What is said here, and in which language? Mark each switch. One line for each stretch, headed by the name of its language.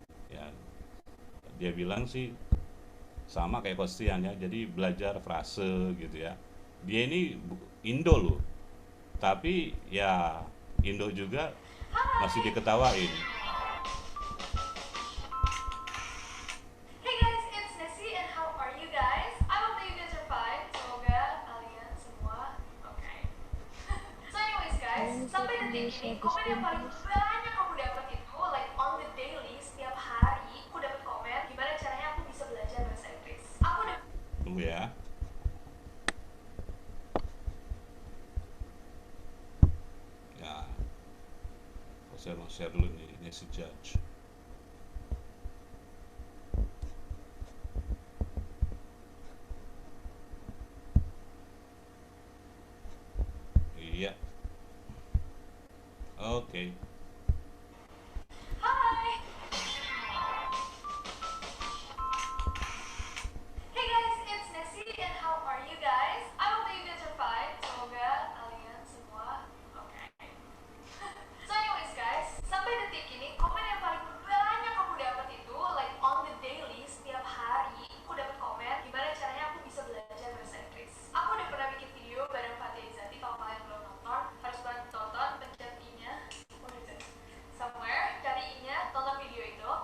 Indonesian: Ya, dia bilang sih sama kayak Kostian ya, jadi belajar frase gitu ya. Dia ini Indo loh, tapi ya Indo juga masih diketawain.
English: Hey guys, it's Nessie and how are you guys? I hope that you guys are fine.
Indonesian: Semoga kalian semua oke.
English: So anyways guys,
Indonesian: sampai detik ini komen yang paling banyak aku dapat itu
English: like on the daily,
Indonesian: setiap hari aku dapat komen gimana caranya aku bisa belajar bahasa Inggris. Aku udah Tunggu ya. Ya, saya mau share dulu nih Nancy Judge. Iya. Oke.
English: Hi. Hey guys, it's Nessie and how are you guys? I hope that you guys are fine.
Indonesian: Semoga kalian semua oke.
English: So anyways guys,
Indonesian: sampai detik ini komen yang paling banyak aku dapat itu
English: like on the daily,
Indonesian: setiap hari aku dapat komen gimana caranya aku bisa belajar bahasa Inggris. Aku udah pernah bikin video bareng Fatih Izati, kalau kalian belum nonton harus banget tonton, pencet i-nya somewhere, cari i-nya, tonton video itu.